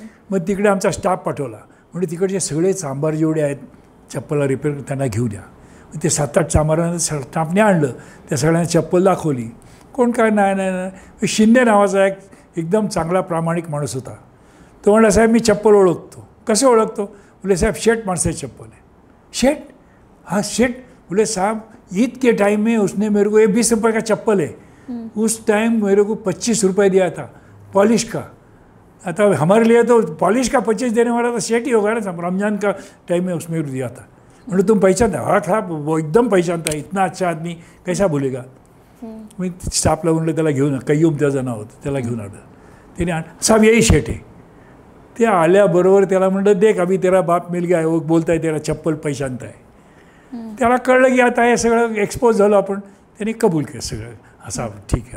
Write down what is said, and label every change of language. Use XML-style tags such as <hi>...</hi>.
<mr>मग तिकडे आमचा स्टाफ पाठवला, म्हणजे तिकडचे सगळे चांभार जेवढे आहेत चप्पलला रिपेअर त्यांना घेऊन या. ते 7-8 चांभारांना स्टाफने आणलं, त्या सगळ्यांना चप्पल दाखवली. कोण काय नाही नाही नाही, शिंदे नावाचा एक एकदम चांगला प्रामाणिक माणूस होता. तो म्हणला साहेब मी चप्पल ओळखतो. कसे ओळखतो?</mr> <hi>बोले साहब</hi> <mr>शेठ माणसाची चप्पल है. शेठ? हाँ शेठ.</mr> <hi>बोले साहब ईद के टाइम में उसने मेरे को, ये 20 रुपये का चप्पल है, उस टाइम मेरे को 25 रुपये दिया था पॉलिश का. आता हमारे लिए तो पॉलिश का 25 देने वाला तो शेठ ही होगा ना, रमजान का टाइम में उसमें दिया था. बोले तुम पहचानता? हाँ साहब वो एकदम पहचानता है, इतना अच्छा आदमी कैसा बोलेगा.</hi> <mr>मी स्टाफला म्हणलं त्याला घेऊन, कय्यूम त्याचं नाव होतं, त्याला घेऊन आलं. त्याने</mr> <hi>साहब यही शेठ</hi> <mr>आहे. ते आल्याबरोबर त्याला म्हणलं</mr> <hi>देख अभी तेरा बाप मिल गया है, वो बोलता है तेरा चप्पल पहचानता है.</hi> <mr>त्याला कळलं की आता हे सगळं एक्सपोज झालं आपण, त्याने कबूल केलं सगळं. असा ठीक आहे.</mr>